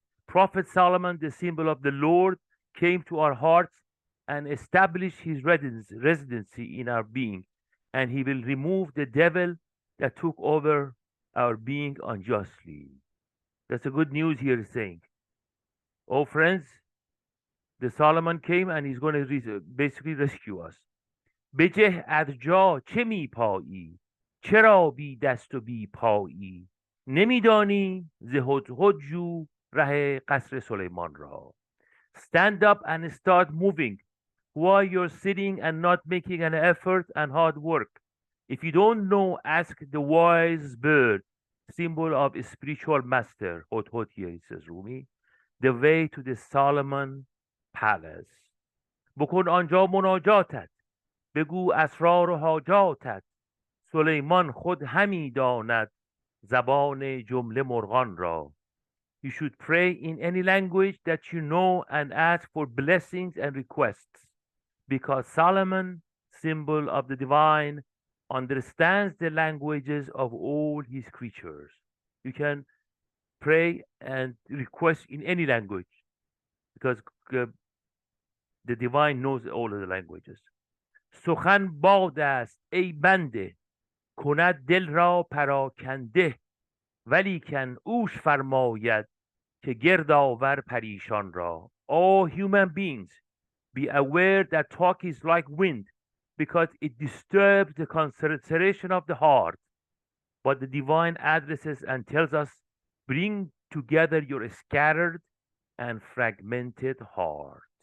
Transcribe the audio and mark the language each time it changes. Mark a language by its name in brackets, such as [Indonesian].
[English] Prophet Solomon, the symbol of the Lord, came to our hearts and established his residency in our being, and he will remove the devil that took over our being unjustly. That's the good news here is saying. Oh, friends, the Solomon came and he's going to basically rescue us. [Persian] بجه از جا چه می پایی چرا بی دست و بی پایی نمیدانی ز هدهد جو ره قصر سلیمان را. [English] Stand up and start moving while you're sitting and not making an effort and hard work. If you don't know, ask the wise bird, symbol of a spiritual master, Hot here, says Rumi, the way to the Solomon palace. [Persian] بکن آنجا مناجاتت بگو اسرار و حاجاتت سلیمان خود همی داند زبان جمله مرغان را. [English] You should pray in any language that you know and ask for blessings and requests, because Solomon, symbol of the divine, understands the languages of all his creatures. You can pray and request in any language because the divine knows all of the languages. [Persian] سخن باد است ای بنده کند دل را پراکنده ولیکن اوش فرماید که گرد آور پریشان را. [English] All human beings, be aware that talk is like wind because it disturbs the concentration of the heart. But the divine addresses and tells us, bring together your scattered and fragmented heart.